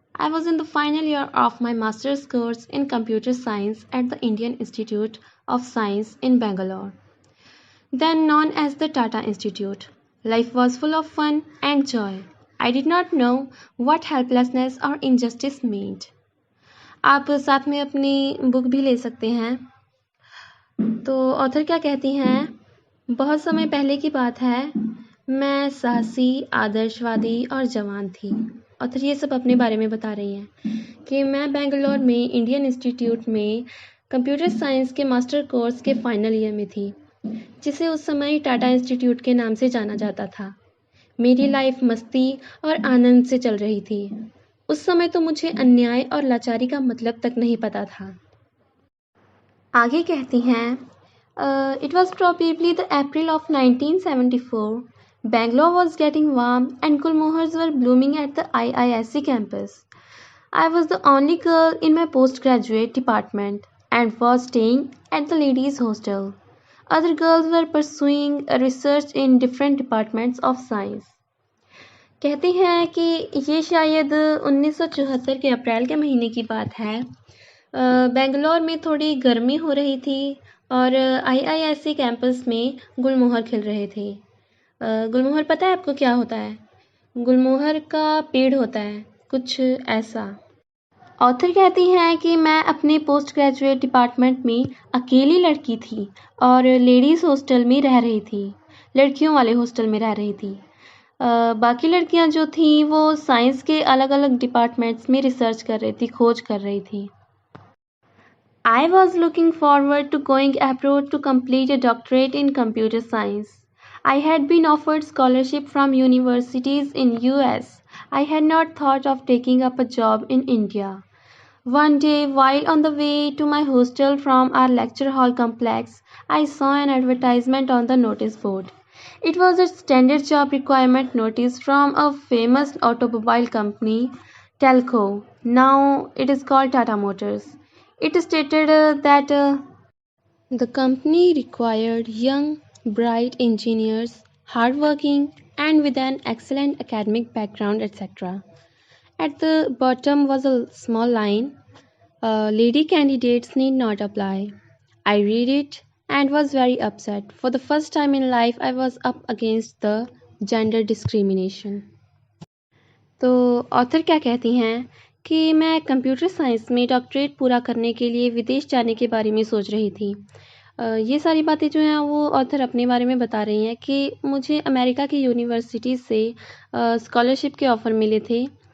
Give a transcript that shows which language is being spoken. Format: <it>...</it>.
<en>I was in the final year of my master's course in computer science at the Indian Institute of Science in Bangalore, then known as the Tata Institute. Life was full of fun and joy. I did not know what helplessness or injustice meant.</en> <hi>आप साथ में अपनी book भी ले सकते हैं। तो author क्या कहती हैं? बहुत समय पहले की बात है, मैं साहसी, आदर्शवादी और जवान थी। ऑथर ये सब अपने बारे में बता रही हैं कि मैं बेंगलोर में इंडियन इंस्टीट्यूट में कंप्यूटर साइंस के मास्टर कोर्स के फाइनल ईयर में थी, जिसे उस समय टाटा इंस्टीट्यूट के नाम से जाना जाता था। मेरी लाइफ मस्ती और आनंद से चल रही थी। उस समय तो मुझे अन्याय और लाचारी का मतलब तक नहीं पता था। आगे कहती हैं,</hi> <en>it was probably the April of 1974. Bangalore was getting warm and gulmohars were blooming at the IISc campus. I was the only girl in my postgraduate department and was staying at the ladies' hostel. Other girls were pursuing research in different departments of science.</en> <hi>कहती हैं कि ये शायद 1974 के अप्रैल के महीने की बात है। बेंगलोर में थोड़ी गर्मी हो रही थी और IISc कैंपस में गुलमोहर खिल रहे थे। गुलमोहर पता है आपको क्या होता है? गुलमोहर का पेड़ होता है, कुछ ऐसा। ऑथर कहती हैं कि मैं अपने पोस्ट ग्रेजुएट डिपार्टमेंट में अकेली लड़की थी और लेडीज़ हॉस्टल में रह रही थी, लड़कियों वाले हॉस्टल में रह रही थी। बाकी लड़कियां जो थीं वो साइंस के अलग अलग डिपार्टमेंट्स में रिसर्च कर रही थी, खोज कर रही थी।</hi> <en>I was looking forward to going abroad to complete a doctorate in computer science. I had been offered scholarship from universities in US. I had not thought of taking up a job in India. One day, while on the way to my hostel from our lecture hall complex, I saw an advertisement on the notice board. It was a standard job requirement notice from a famous automobile company, Telco. Now it is called Tata Motors. It stated that the company required young, bright engineers, hardworking, and with an excellent academic background, etc. At the bottom was a small line, lady candidates need not apply. I read it and was very upset. For the first time in life, I was up against the gender discrimination.</en> <hi>तो author क्या कहती हैं कि मैं computer science में doctorate पूरा करने के लिए विदेश जाने के बारे में सोच रही थी। ये सारी बातें जो हैं वो ऑथर अपने बारे में बता रही हैं कि मुझे अमेरिका की यूनिवर्सिटी से स्कॉलरशिप के ऑफ़र मिले थे।</hi>